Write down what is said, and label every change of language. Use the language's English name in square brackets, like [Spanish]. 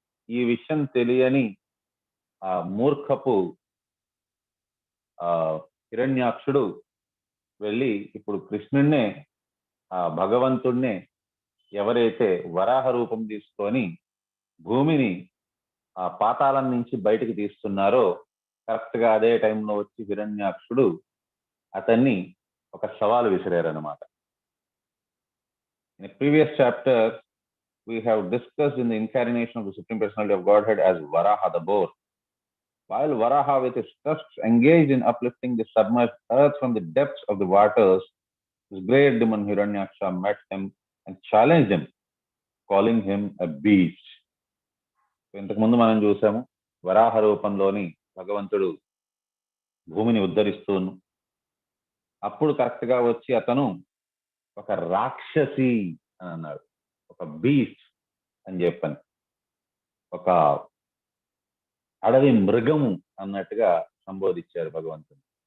[Telugu] ఈ విషయం తెలియని ఆ మూర్ఖపు ఆ హిరణ్యాక్షుడు వెళ్ళి ఇప్పుడు కృష్ణుణ్ణే, ఆ భగవంతుణ్ణే ఎవరైతే వరాహ రూపం తీసుకొని భూమిని ఆ పాతాళం నుంచి బయటికి తీస్తున్నారో, కరెక్ట్ గా అదే టైంలో వచ్చి హిరణ్యాక్షుడు అతన్ని ఒక సవాలు విసిరారనమాట. [English] In a previous chapter, we have discussed in the incarnation of the Supreme Personality of Godhead as Varaha the boar. While Varaha with his tusks engaged in uplifting the submerged earth from the depths of the waters, his great demon Hiranyaksha met him and challenged him, calling him a beast. [Telugu] ఇంతకు ముందు మనం చూసాము, వరాహ రూపంలోని భగవంతుడు భూమిని ఉద్ధరిస్తూ, అప్పుడు correct గా వచ్చి అతను ఒక రాక్షసి అని అన్నాడు, ఒక బీస్ట్ అని చెప్పాను, ఒక అడవి మృగము అన్నట్టుగా సంబోధించారు భగవంతుని.